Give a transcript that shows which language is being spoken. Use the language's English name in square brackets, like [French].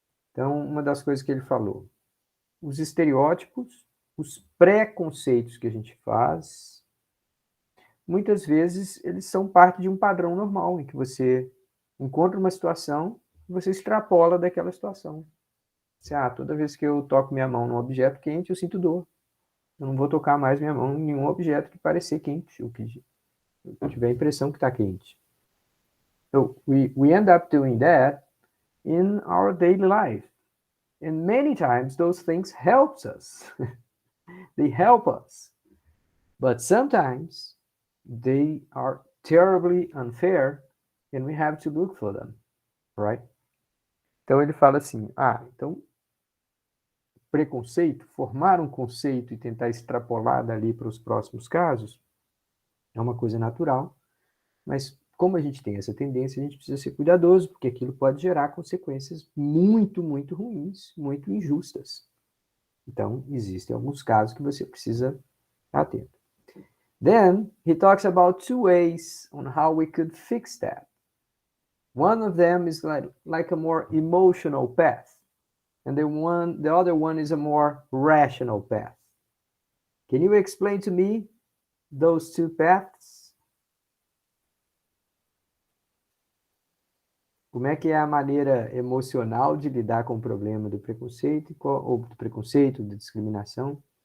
[Portuguese] Então, uma das coisas que ele falou, os estereótipos, os preconceitos que a gente faz, muitas vezes eles são parte de um padrão normal, em que você encontra uma situação e você extrapola daquela situação. Você, toda vez que eu toco minha mão num objeto quente, eu sinto dor. Eu não vou tocar mais minha mão em nenhum objeto que parecer quente, ou que eu tiver a impressão que está quente. [English] So we end up doing that in our daily life. And many times those things help us. They help us. But sometimes they are terribly unfair and we have to look for them. Right? [Portuguese] Então ele fala assim, então preconceito, formar um conceito e tentar extrapolar dali para os próximos casos, é uma coisa natural, mas como a gente tem essa tendência, a gente precisa ser cuidadoso, porque aquilo pode gerar consequências muito, muito ruins, muito injustas. Então, existem alguns casos que você precisa estar atento. [English] Then, he talks about two ways on how we could fix that. One of them is like a more emotional path. and the other one is a more rational path. Can you explain to me those two paths? [Portuguese] Como é que é a maneira emocional de lidar com o problema do preconceito, ou do preconceito, da discriminação?